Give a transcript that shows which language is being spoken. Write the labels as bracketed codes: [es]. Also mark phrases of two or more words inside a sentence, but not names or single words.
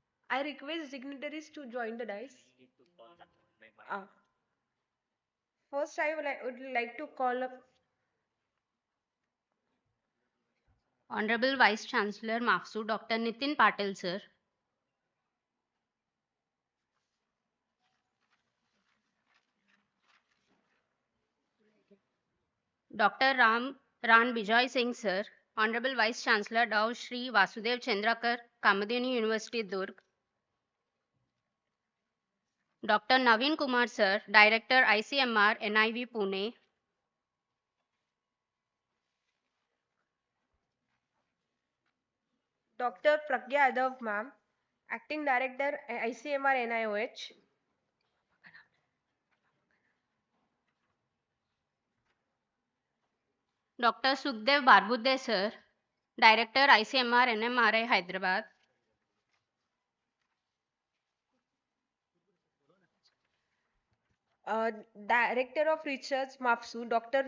[en] I request dignitaries to join the dice. Ah, First, would like to call up Honorable Vice Chancellor MAFSU Dr. Nitin Patil sir, Dr. Ran Bijoy Singh sir, Honorable Vice Chancellor Dow Shri Vasudev Chandrakar, Kamadeni University Durg, Dr. Naveen Kumar sir, Director ICMR NIV Pune, Dr. Pragya Yadav, ma'am, Acting Director ICMR NIOH, Dr. Sukhdev Barbude sir, Director ICMR NMRI Hyderabad, Director of Research MAPSU, Dr.